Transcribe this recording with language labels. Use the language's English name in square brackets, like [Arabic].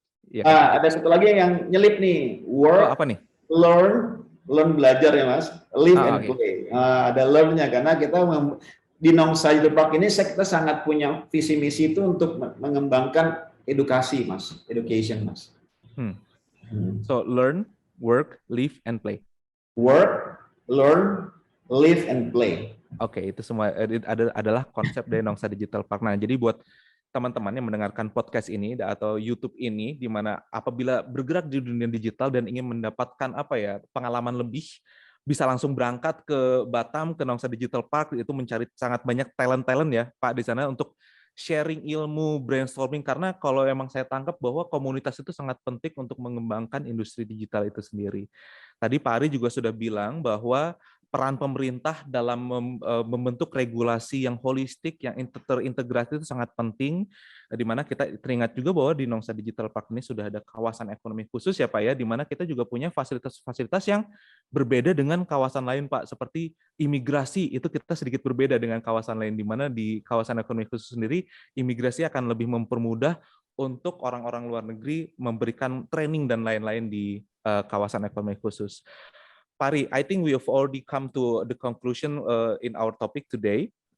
[Indonesian] Ya, kan? Ada satu lagi yang nyelip nih, work, apa nih? [English] learn [Indonesian] belajar ya Mas, [English] live and play. [Indonesian] Ada learn-nya karena kita di Nongsa Digital Park ini kita sangat punya visi misi itu untuk mengembangkan edukasi Mas, education Mas. [English] So learn, work, live and play. Work, learn, live and play. [Indonesian] Oke, itu semua adalah konsep dari Nongsa Digital Park. Nah, jadi buat teman-teman yang mendengarkan podcast ini atau YouTube ini, di mana apabila bergerak di dunia digital dan ingin mendapatkan pengalaman lebih, bisa langsung berangkat ke Batam, ke Nongsa Digital Park, itu mencari sangat banyak talent ya Pak di sana untuk sharing ilmu, brainstorming, karena kalau emang saya tangkap bahwa komunitas itu sangat penting untuk mengembangkan industri digital itu sendiri. Tadi Pak Ari juga sudah bilang bahwa peran pemerintah dalam membentuk regulasi yang holistik, yang terintegrasi itu sangat penting, di mana kita teringat juga bahwa di Nongsa Digital Park ini sudah ada kawasan ekonomi khusus ya Pak ya, di mana kita juga punya fasilitas-fasilitas yang berbeda dengan kawasan lain Pak, seperti imigrasi, itu kita sedikit berbeda dengan kawasan lain, di mana di kawasan ekonomi khusus sendiri, imigrasi akan lebih mempermudah untuk orang-orang luar negeri memberikan training dan lain-lain di kawasan ekonomi khusus. [English] Pari, I think we have already come to the conclusion in our topic today.